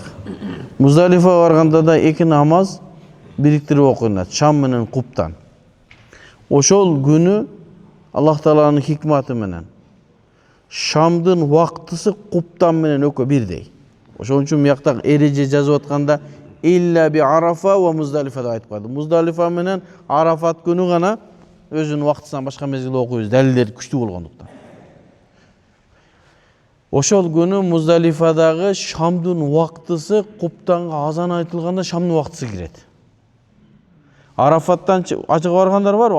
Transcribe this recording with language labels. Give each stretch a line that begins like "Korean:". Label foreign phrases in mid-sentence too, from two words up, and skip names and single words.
Kyrgyz: Муздалифага барганда да 2 намаз бириктирип окуйнат, шам менен куптан. Ошол күнү Аллах Тааланын хикматы менен шамдын убактысы куптан менен экөө бирдей. Ошон үчүн мыякта эреже жазып атканда
Arabic: إلا بعرفة ومزدلفة
Kyrgyz: деп айтып калды. Муздалифа менен Арафат күнү гана өзүнүн убактысынан башка мезгилде окуйбуз, далилдер күчтүү болгондуктан. Ошол күнү Муздалифадагы шамдын убактысы куптанга азан айтылганда шамдын убактысы кирет. Арафаттан ажыга баргандар барбы?